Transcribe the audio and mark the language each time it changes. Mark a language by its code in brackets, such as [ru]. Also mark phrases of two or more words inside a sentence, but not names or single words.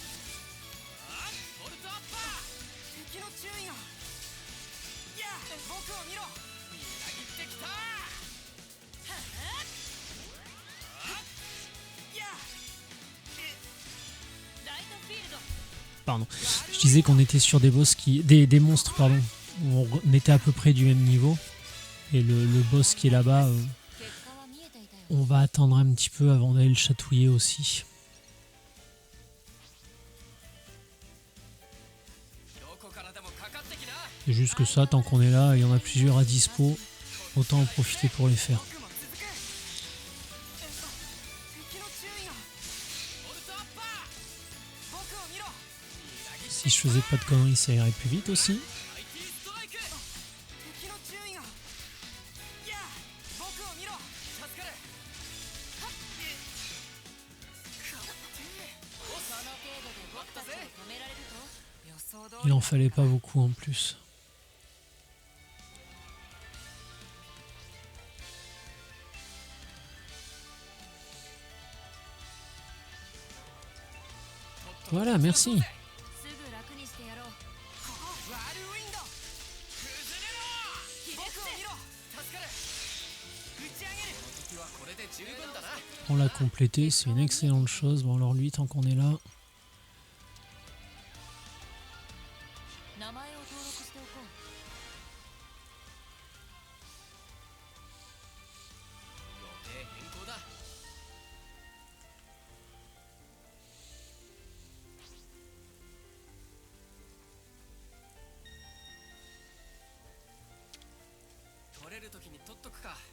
[ja] あっボルトアッパー。敵の注意が。いや、僕を見ろ。みなぎってきた。いや。ライトフィールド。 [fr] Pardon. Je disais qu'on était sur des boss qui. Des monstres, pardon. Où on était à peu près du même niveau. Et le boss qui est là-bas, [ja] 結果は見えていたよ。 [fr] on va attendre un petit peu avant d'aller le chatouiller aussi. [ja] どこからでもかかってきな。 [fr] C'est juste que ça, tant qu'on est là, il y en a plusieurs à dispo. Autant en profiter pour les faire. [ja] 僕も続く。敵の注意が。ボルトアッパー。僕を見ろ。 [fr] Si je faisais pas de conneries, ça irait plus vite aussi. [ja] ハイティーストライク。敵の注意が。いや、僕を見ろ。助かる。その程度で僕たちを止められると。予想通 [fr] Il [ja] り [fr] en fallait pas beaucoup en plus. [ja] とっとと [fr] Voilà, merci. [ja] すぐ楽にしてやろう。ワールウィンド。崩れろ。僕を見ろ。助かる。打ち上げる。敵はこれで十分だな。 [fr] On l'a complété, c'est une excellente chose. Bon, alors lui, tant qu'on est là. [ja] 名前を登録しておこう。予定変更だ。取れる時に取っとくか。